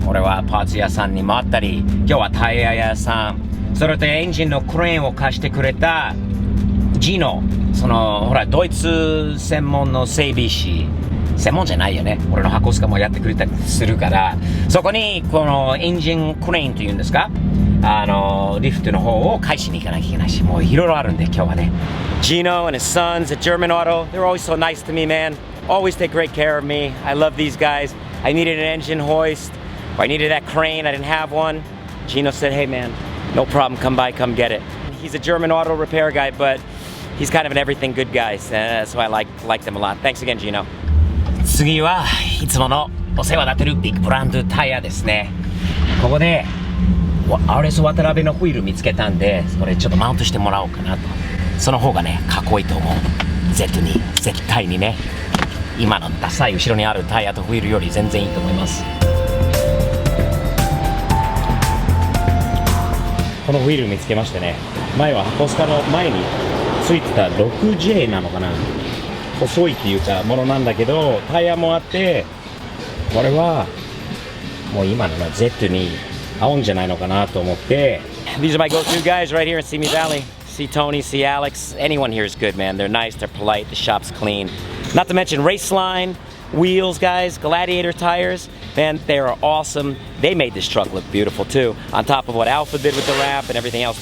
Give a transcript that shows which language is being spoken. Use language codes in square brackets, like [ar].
[ja] 俺はパーツ屋さんに回ったり、今日はタイヤ屋さん、それとエンジンのクレーンを貸してくれたジノ、そのほらドイツ専門の整備士、専門じゃないよね、俺のハコスカもやってくれたりするから、そこにこのエンジンクレーンというんですか、リフトの方を返しに行かなきゃいけないし、もういろいろあるんで今日はね。 [en] Gino and his sons at German Auto, they're always so nice to me, man. Always take great care of me. I love these guys. I needed an engine hoist, or I needed that crane, I didn't have one. Gino said, hey man, no problem, come by, come get it. He's a German auto repair guy, but he's kind of an everything good guy, so I like them a lot. Thanks again, Gino. [ja] 次はいつものお世話になってるビッグブランドタイヤですね。ここで RS 渡辺のホイール見つけたんで、それちょっとマウントしてもらおうかなと。その方がね、かっこいいと思う。Z に絶対にね、今のダサい後ろにあるタイヤとホイールより全然いいと思います。このホイール見つけましてね、前はハコスカの前についてた 6J なのかな、細いっていうかものなんだけど、タイヤもあって、これはもう今の Z に合うんじゃないのかなと思って。 [en] These are my go-to guys right here in Simi Valley. See Tony, see Alex. Anyone here is good, man. They're nice, they're polite, the shop's clean. Not to mention Raceline wheels, guys, Gladiator tires. Man, they are awesome. They made this truck look beautiful too, on top of what Alpha did with the wrap and everything else.